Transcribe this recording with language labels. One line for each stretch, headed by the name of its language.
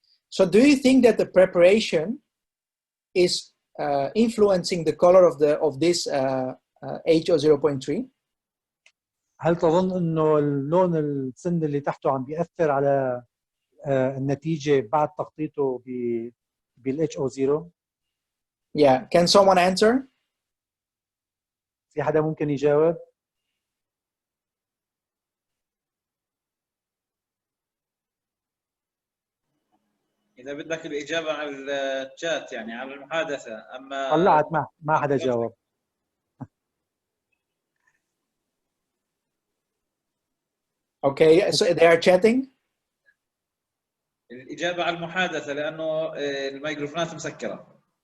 English: So do you think that the preparation is influencing the color of this HO 0.3?
Arabic: هل تظن انه اللون السن اللي تحته عم بيأثر على النتيجة بعد تخطيطه بال HO0؟
English: Yeah, can someone answer?
Arabic: في حدا ممكن يجاوب؟ إذا بدك الإجابة على الشات يعني على المحادثة، أما طلعت ما حدا جاوب.
English: Okay, so they are chatting.
Arabic: الإجابة على المحادثة لأنه الميكروفونات مسكرة.